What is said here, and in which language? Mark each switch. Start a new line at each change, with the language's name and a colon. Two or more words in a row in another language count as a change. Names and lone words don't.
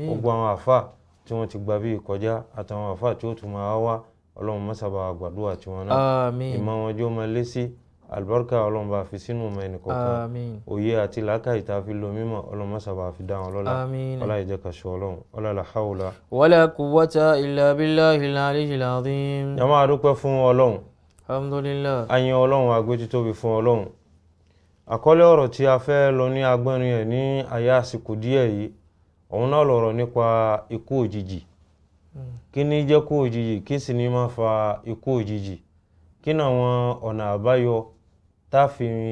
Yoruba: gbogbo àwọn àfà tí wọ́n ti gba bí ìkọjá àtàwọn àfà tí ó tún máa wá ọlọ́run má ṣàbà gbàdúrà tiwọn náà àmín. ìmọ̀ wọn jọ máa lé sí àlùbáríkà ọlọ́run bá fi sínú ọmọ ẹnì kọ̀ọ̀kan àmín. òye àti làákàyè tá a fi lo mímọ̀ ọlọ́run má ṣàbà fi dá wọn lọ́lá àmín. ọlá ìjẹ́ kan ṣe ọlọ́run ọlá
Arabic: لا حول. ولا قوة إلا بالله العلي العظيم.
Yoruba: yàmá àdúpẹ́ fún ọlọ́run
Arabic: alhamdulillah.
Yoruba: ayin ọlọ́run agbétítóbi fún ọlọ́run àkọlé ọ̀rọ̀ tí a fẹ́ lọ ní agbọ́nrin ẹ̀ ní àyà àsìkò díẹ̀ yìí òun náà lọ̀rọ̀ nípa ikú òjijì kí ni jẹ́ kú òjijì kí sì ní máa fa ikú òjijì kí ni àwọn ọ̀nà àbáyọ tá fi